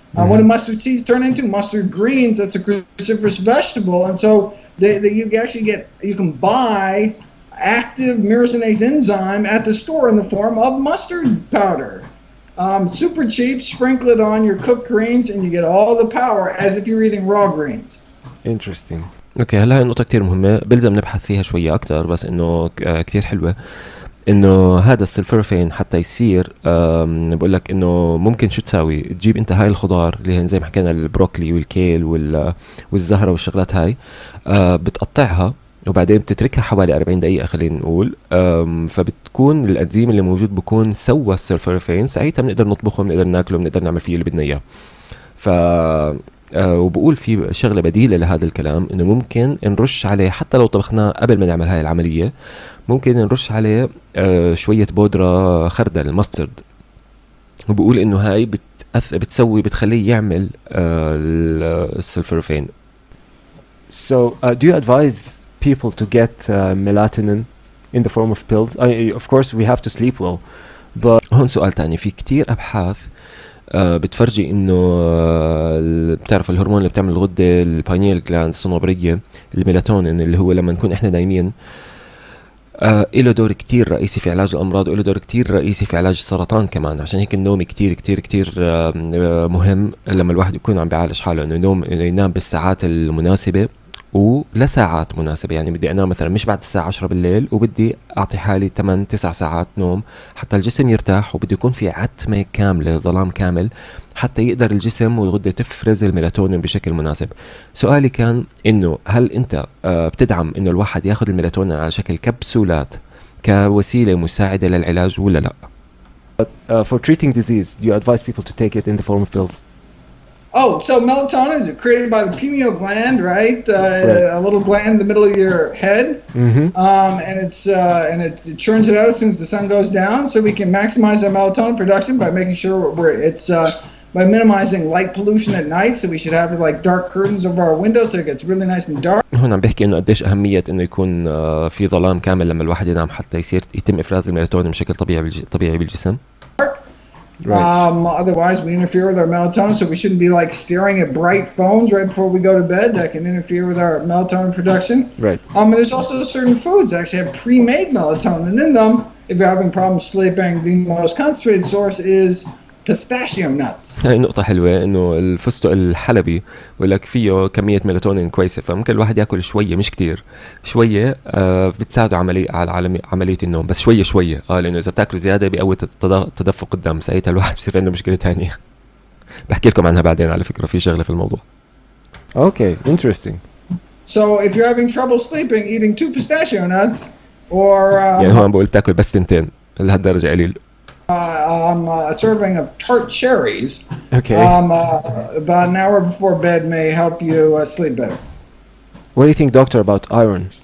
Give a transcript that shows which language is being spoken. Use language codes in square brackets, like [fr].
[en] What do mustard seeds turn into? Mustard greens. That's a cruciferous vegetable, and so you actually you can buy active myrosinase enzyme at the store in the form of mustard powder. Super cheap. Sprinkle it on your cooked greens, and you get all the power as if you're eating raw greens. Interesting. [ar] اوكي هلا هاي النقطة كتير مهمة، بلزم نبحث فيها شوية أكتر، بس إنه كتير حلوة. إنه هذا السلفورفين حتى يصير بقول لك إنه ممكن شو تساوي، تجيب أنت هاي الخضار اللي هي زي ما حكينا البروكلي والكيل والزهرة والشغلات هاي، بتقطعها وبعدين بتتركها حوالي 40 دقيقة خلينا نقول، فبتكون الأنزيم اللي موجود بكون سوى السلفورفين، ساعتها بنقدر نطبخه، بنقدر ناكله، بنقدر نعمل فيه اللي بدنا إياه. وبقول في شغلة بديلة لهذا الكلام، إنه ممكن نرش عليه حتى لو طبخناه قبل ما نعمل هاي العملية، ممكن نرش عليه شوية بودرة خردل الماسترد، وبقول إنه هاي بتخليه يعمل السلفورفين. [en] So do you advise people to get melatonin in the form of pills? Of course we have to sleep well, but [ar] هون سؤال تاني، في كتير أبحاث بتفرجي انه بتعرف الهرمون اللي بتعمل الغده الباينيال جلاند الصنوبريه، الميلاتونين، اللي هو لما نكون احنا نايمين له دور كتير رئيسي في علاج الامراض، وله دور كتير رئيسي في علاج السرطان كمان. عشان هيك النوم كتير كتير كتير مهم لما الواحد يكون عم بيعالج حاله، انه ينام بالساعات المناسبه ولساعات مناسبة. يعني بدي أنام مثلا مش بعد الساعة 10 بالليل، وبدي أعطي حالي 8-9 ساعات نوم حتى الجسم يرتاح، وبدي يكون في عتمة كاملة، ظلام كامل، حتى يقدر الجسم والغدة تفرز الميلاتونين بشكل مناسب. سؤالي كان إنه هل أنت بتدعم إنه الواحد ياخد الميلاتونين على شكل كبسولات كوسيلة مساعدة للعلاج ولا لا؟ [en] For treating disease, do you advise people to take it in the form of pills? Oh, so melatonin is created by the pineal gland, right? Right. A little gland in the middle of your head, and it churns it out as soon as the sun goes down. So we can maximize our melatonin production by making sure by minimizing light pollution at night. So we should have like dark curtains over our windows so it gets really nice and dark. [ar] هون عم بحكي إنه قديش أهمية إنه يكون في ظلام كامل لما الواحد ينام حتى يتم إفراز الميلاتونين بشكل طبيعي بالجسم. [en] Right. Otherwise we interfere with our melatonin, so we shouldn't be like staring at bright phones right before we go to bed. That can interfere with our melatonin production. Right. And there's also certain foods that actually have pre-made melatonin in them. If you're having problems sleeping, the most concentrated source is pistachio nuts. [ar] هاي نقطة حلوة، إنه الفستق الحلبي ولك فيه كمية ميلاتونين كويسة، فممكن الواحد يأكل شوية مش كتير، شوية بتساعده على عملية النوم، بس شوية لأنه إذا بتاكل زيادة بيقوي تدفق الدم، ساعتها الواحد بصير عنده مشكلة تانية. بحكي لكم عنها بعدين على فكرة، في شغلة في الموضوع. [en] Okay, interesting. So if you're having trouble sleeping, eating 2 pistachio nuts or [ar] يعني هو عم بقول بتاكل بس 2 لهالدرجة قليل. [en] A serving of tart cherries. Okay. About an hour before bed may help you sleep better. What do you think, doctor, about iron?